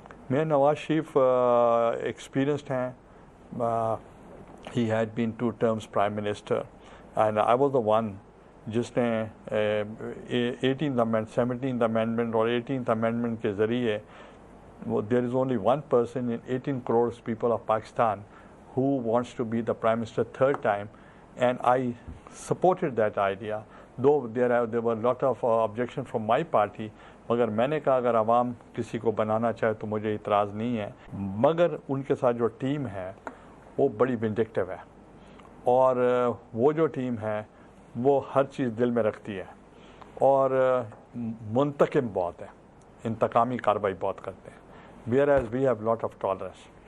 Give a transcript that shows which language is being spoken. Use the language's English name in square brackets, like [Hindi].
[Urdu] Mian Nawaz Sharif experienced ہیں. [English] He had been 2 terms prime minister, and I was the one [Urdu] جس نے 18th amendment, 17th amendment اور 18th amendment کے ذریعے [English] there is only one person in 18 crores people of Pakistan who wants to be the prime minister 3rd time, and I supported that idea, though there were a lot of objection from my party. [Urdu] مگر میں نے کہا اگر عوام کسی کو بنانا چاہے تو مجھے اعتراض نہیں ہے, مگر ان کے ساتھ جو ٹیم ہے وہ بڑی وینڈکٹیو ہے, اور وہ جو ٹیم ہے وہ ہر چیز دل میں رکھتی ہے اور منتقم بہت ہے, انتقامی کارروائی بہت کرتے ہیں. [English] whereas we have lot of tolerance.